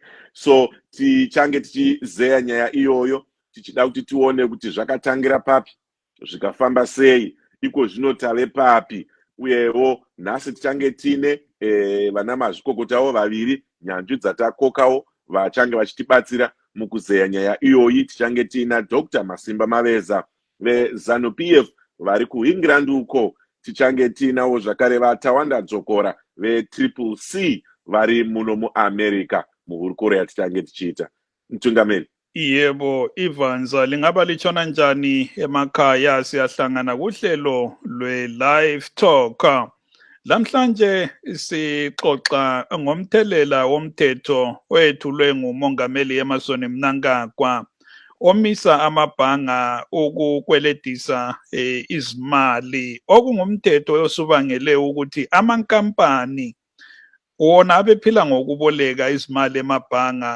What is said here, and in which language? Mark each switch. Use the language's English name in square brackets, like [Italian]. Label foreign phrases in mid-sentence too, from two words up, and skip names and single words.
[Shona] So tichange tichizeya nyaya iyoyo, tichida kuti tione kuti zvakatangira papi, zvikafamba sei, iko zvinotave papi, uyewo nhasi tichange tine vana mazvikokotavo vaviri, nyanzvi dzatakokawo, vachange vachitibatsira mukuzeya nyaya iyoyi. Tichange tina Dr. Masimba Maveza veZANU-PF vari kuEngland uko, tichange tinawo zvakare vaTawanda Dzokora veCCC vari muno muAmerica muhurukuro yatichange tichiita. [North Ndebele] Mtungameli. Yebo, Ivanza, lingaba lichona njani emakhaya? Siyahlangana kuhlelo lwe-Live Talk. Lamhlanje sixoxa ngomthelela womthetho oyethulwe nguMongameli Emmerson Mnangagwa omisa amabhanga ukukweletisa izimali, okungumthetho osubangele ukuthi amankampani wona abephila ngokuboleka izimali emabhanga.